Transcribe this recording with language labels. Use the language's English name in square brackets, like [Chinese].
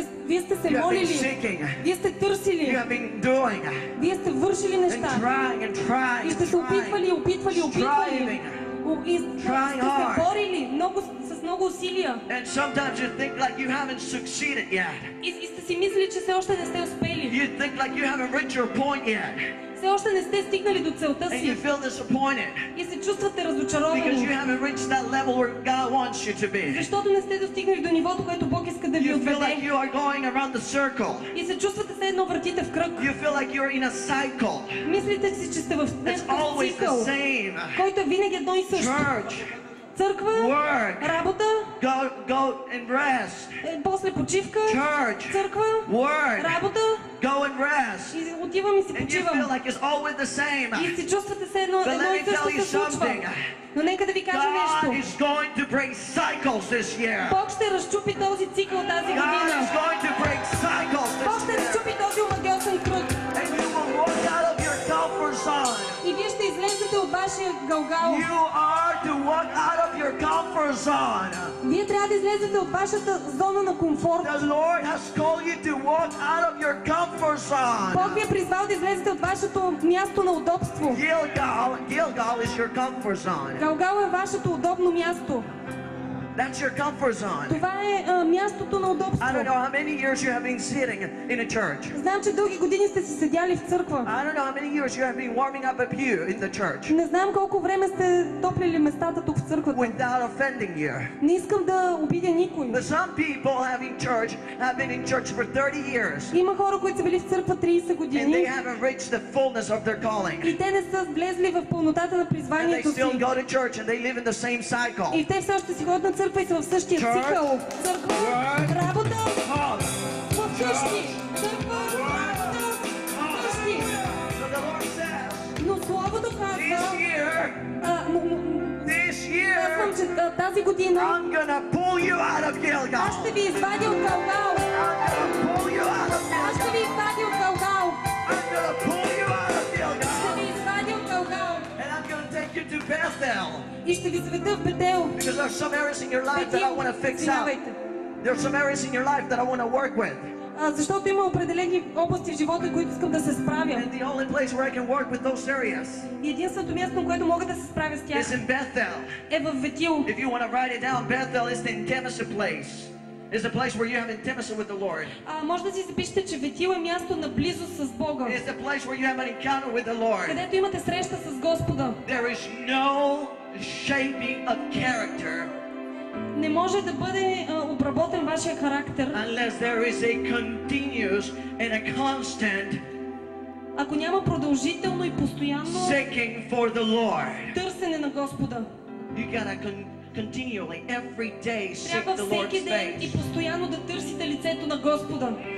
[Bulgarian] вие сте се [English] You have been [Bulgarian] молили, [English] seeking. [Bulgarian] вие сте [English] You [Bulgarian] търсили, [English] have been doing [Bulgarian] вие сте вършили [English] and [Bulgarian] неща. [English] trying and trying [Bulgarian] И [English] and [Bulgarian] сте се [English] trying. [Bulgarian] опитвали, опитвали. И сте [English] Trying [Bulgarian] се [English] hard. [Bulgarian] борили с много усилия. [English] And sometimes you think like you haven't succeeded yet. [Bulgarian] И сте си мислили, че все още не сте успели. [English] You think like you haven't reached your point yet. [Bulgarian] Все още не сте стигнали до целта [English] And you [Bulgarian] си. [English] feel disappointed [Bulgarian] И се чувствате [English] because you [Bulgarian] разочаровани. [English] haven't reached that level where God wants you to be. [Bulgarian] Защото не сте достигнали до нивото, което Бог иска да ви [English] You feel like [Bulgarian] отведе. [English] you are going around the circle. [Bulgarian] И се чувствате все едно въртите в кръг. [English] You feel like you're in a cycle. [Bulgarian] Мислите си, че сте в [English] It's [Bulgarian] някакъв [English] always the [Bulgarian] цикъл, [English] same. [Bulgarian] който е винаги едно и също. [English] Church, [Bulgarian] Църква, [English] work, [Bulgarian] работа, [English] go and rest. [Bulgarian] после почивка, [English] Church, [Bulgarian] църква, [English] work, [Bulgarian] работа [English] go and rest. [Bulgarian] и отивам и си [English] And you [Bulgarian] почивам. [English] feel like it's always the same. [Bulgarian] И си чувствате се едно [English] But let [Bulgarian] и [English] me [Bulgarian] също [English] tell you [Bulgarian] се случва. [English] something. [Bulgarian] Но нека да ви кажа [English] God [Bulgarian] нещо. [English] is going to break cycles this year. [Bulgarian] Бог ще разчупи този цикъл тази [English] God is [Bulgarian] година. [English] going to break cycles [Bulgarian] Бог [English] this [Bulgarian] ще [English] year. [Bulgarian] разчупи този омагьосан кръг. [English] And you will walk out of your comfort zone. [Bulgarian] И вие ще излезете от вашия Галгал. [English] You are to walk out of your comfort zone. [Bulgarian] Вие трябва да излезете от вашата зона на комфорт. [English] The Lord has called you to walk out of your comfort zone. [Bulgarian] Бог ви е призвал да излезете от вашето място на удобство. [English] Gilgal is your comfort zone. [Bulgarian] Галгал е вашето удобно място. [English] That's your comfort zone. [Bulgarian] Това е мястото на удобство. [English] I don't know how many years you have been sitting in a church. [Bulgarian] Знам, че дълги години сте си седяли в църква. [English] I don't know how many years you have been warming up a pew in the church [Bulgarian] Не знам колко време сте топлили местата тук в църквата. [English] without offending you. [Bulgarian] Не искам да обидя никой. [English] But some people have been in church for 30 years [Bulgarian] Има хора, които са били в църква 30 [English] and they [Bulgarian] години [English] haven't reached the fullness of their calling. [Bulgarian] и те не са влезли в пълнотата на [English] And they [Bulgarian] призванието си. [English] still go to church and they live in the same cycle. [Bulgarian] И те все още си ходят на църква и са в същия [English] Church, [Bulgarian] цикъл. Църква, [English] word, [Bulgarian] работа, [English] Home. [Bulgarian] вкъщи. Църква, работа, вкъщи. [English] So the Lord says, [Bulgarian] Но Словото [English] this [Bulgarian] казва, [English] year, [Bulgarian] казвам, че тази година [English] I'm gonna pull you out of Gilgal. [Bulgarian] аз ще ви извадя от Галгал. [English] I'm gonna pull you out of [Bulgarian] Аз ще ви [English] Gilgal. [Bulgarian] извадя от Галгал. [English] I'm gonna pull you out of [Bulgarian] Ще [English] Gilgal. [Bulgarian] ви извадя от Галгал. [English] And I'm gonna take you to Bethel. [Bulgarian] И ще ви заведа в Бетел. [English] Because there's some areas in your life that I want to fix up. [Bulgarian] Извинявайте. [English] There's some areas in your life that I want to work with. [Bulgarian] Защото има определени области в живота, които искам да се справя. [English] And the only place where I can work with those areas [Bulgarian] И единственото място, на което мога да се справя с [English] is [Bulgarian] тях, [English] in Bethel. [Bulgarian] е в Ветил. [English] If you want to write it down, Bethel is the intimacy place. It's the place where you have intimacy with the Lord. [Bulgarian] Може да си запишете, че Ветил е място на близост с Бога, [English] It's the place where you have an encounter with the Lord. [Bulgarian] където имате среща с Господа. [English] There is no shaping of character [Bulgarian] Не може да бъде обработен вашия характер, [English] unless there is a continuous and a constant [Bulgarian] ако няма продължително и постоянно [English] seeking for the Lord. [Bulgarian] търсене на Господа. [English] You gotta continually, every day, seek [Bulgarian] Трябва [English] the Lord's [Bulgarian] всеки ден и [English] face. [Bulgarian] постоянно да търсите лицето на Господа.